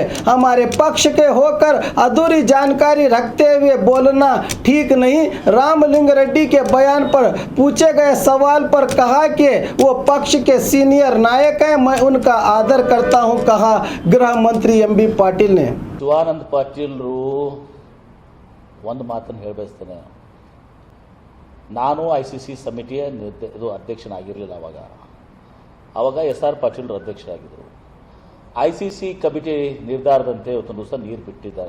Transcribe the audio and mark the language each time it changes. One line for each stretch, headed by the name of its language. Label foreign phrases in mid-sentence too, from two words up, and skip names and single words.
Hindi: हमारे पक्ष के होकर अधूरी जानकारी रखते हुए बोलना ठीक नहीं। रामलिंग रेड्डी के बयान पर पूछे गए सवाल पर कहा कि वो पक्ष के सीनियर नायक हैं, मैं उनका आदर करता हूं, कहा गृह मंत्री एमबी पाटिल ने।
Kannada: ಶಿವಾನಂದ ಪಾಟೀಲ್ರು ಒಂದು ಮಾತನ್ನು ಹೇಳಬಯಸ್ತೇನೆ. ನಾನು ICC ಸಮಿತಿಯ ಅಧ್ಯಕ್ಷನಾಗಿರಲಿಲ್ಲ. ಆವಾಗ SR ಪಾಟೀಲ್ರು ಅಧ್ಯಕ್ಷರಾಗಿದ್ದರು. ICC ಕಮಿಟಿ ನಿರ್ಧಾರದಂತೆ ಇವತ್ತೊಂದು ದಿವಸ ನೀರು ಬಿಟ್ಟಿದ್ದಾರೆ.